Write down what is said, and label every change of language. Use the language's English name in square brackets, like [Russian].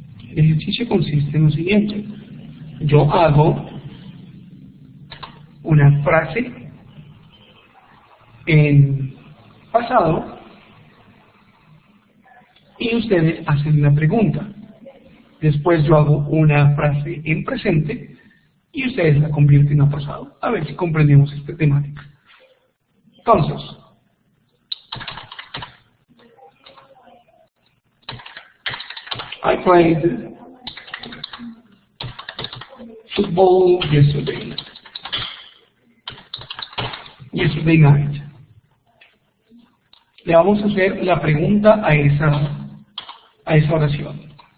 [Spanish] El ejercicio consiste en lo siguiente. Yo hago una frase en pasado y ustedes hacen una pregunta. Después yo hago una frase en presente y ustedes la convierten a pasado. A ver si comprendemos esta temática. [English] Entonces, I played football yesterday night. [Spanish] Le vamos a hacer la pregunta a esa oración.